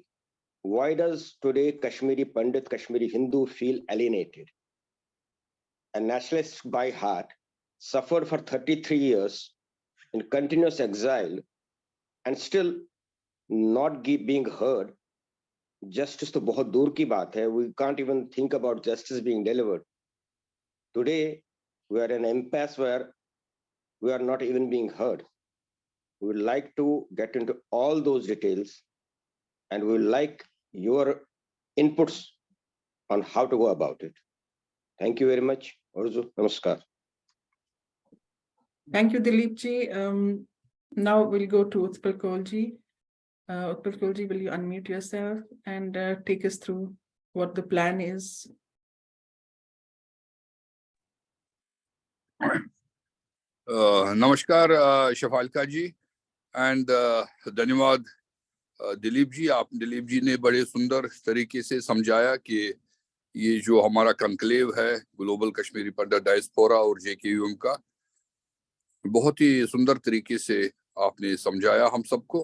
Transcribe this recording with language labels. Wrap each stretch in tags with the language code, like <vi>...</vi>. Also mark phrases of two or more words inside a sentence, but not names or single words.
<en>Why does today Kashmiri Pandit, Kashmiri Hindu feel alienated? A nationalist by heart, suffered for 33 years in continuous exile and still not being heard.</en> <hi>Justice तो बहुत दूर की बात है.</hi> <en>We can't even think about justice being delivered. Today, we are in an impasse where we are not even being heard. We would like to get into all those details, and we would like your inputs on how to go about it. Thank you very much. Orzu, namaskar. Thank you, Dilip ji. Now we'll go to Utpal Kaul ji. Utpal Kaul ji, will you unmute yourself and take us through what the plan is?</en> <hi>नमस्कार शफालिका जी एंड धन्यवाद दिलीप जी ने बड़े सुंदर तरीके से समझाया कि ये जो हमारा कंक्लेव है ग्लोबल कश्मीरी पंडित डायस्पोरा और जेकेयूएम का, बहुत ही सुंदर तरीके से आपने समझाया हम सबको।</hi>